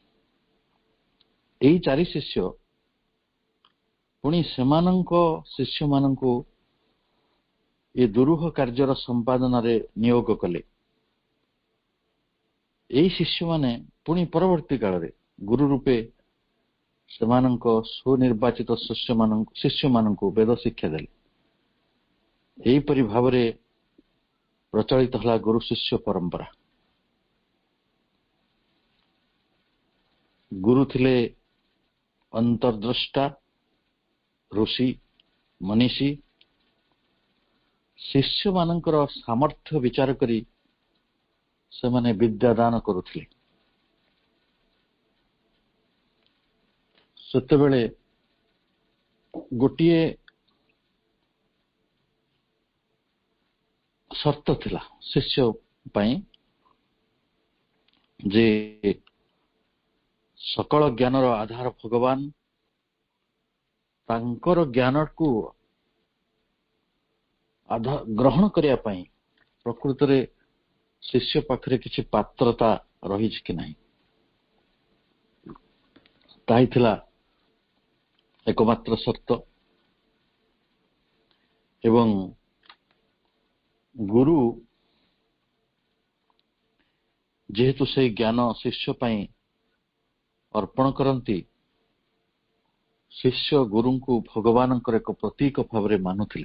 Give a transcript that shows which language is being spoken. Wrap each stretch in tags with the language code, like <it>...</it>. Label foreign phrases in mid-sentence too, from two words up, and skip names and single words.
<or>ଏହି ଚାରି ଶିଷ୍ୟ ପୁଣି ସେମାନଙ୍କ ଶିଷ୍ୟ ମାନଙ୍କୁ ଏ ଦୁରୂହ କାର୍ଯ୍ୟର ସମ୍ପାଦନ ରେ ନିୟୋଗ କଲେ। ଏହି ଶିଷ୍ୟ ମାନେ ପୁଣି ପରବର୍ତ୍ତୀ କାଳ ରେ ଗୁରୁ ରୂପେ ସେମାନଙ୍କ ସୁନିର୍ବାଚିତ ଶିଷ୍ୟ ମାନଙ୍କୁ ବେଦ ଶିକ୍ଷା ଦେଲେ। ଏହି ପରି ଭାବ ରେ ପ୍ରଚଳିତ ହେଲା ଗୁରୁ ଶିଷ୍ୟ ପରମ୍ପରା। ଗୁରୁ ଥିଲେ ଅନ୍ତର୍ଦ୍ରଷ୍ଟା ଋଷି ମନୀଷୀ। ଶିଷ୍ୟ ମାନଙ୍କର ସାମର୍ଥ୍ୟ ବିଚାର କରି ସେ ମାନେ ବିଦ୍ୟା ଦାନ କରୁଥିଲେ। ସେତେବେଳେ ଗୋଟିଏ ସର୍ତ୍ତ ଥିଲା ଶିଷ୍ୟ ପାଇଁ ଯେ ସକଳ ଜ୍ଞାନର ଆଧାର ଭଗବାନ ତାଙ୍କର ଜ୍ଞାନ କୁ ଗ୍ରହଣ କରିବା ପାଇଁ ପ୍ରକୃତରେ ଶିଷ୍ୟ ପାଖରେ କିଛି ପାତ୍ରତା ରହିଛି କି ନାହିଁ, ତାହି ଥିଲା ଏକମାତ୍ର ସର୍ତ୍ତ। ଏବଂ ଗୁରୁ ଯେହେତୁ ସେଇ ଜ୍ଞାନ ଶିଷ୍ୟ ପାଇଁ ଅର୍ପଣ କରନ୍ତି, ଶିଷ୍ୟ ଗୁରୁଙ୍କୁ ଭଗବାନଙ୍କର ଏକ ପ୍ରତୀକ ଭାବରେ ମାନୁଥିଲେ।</or>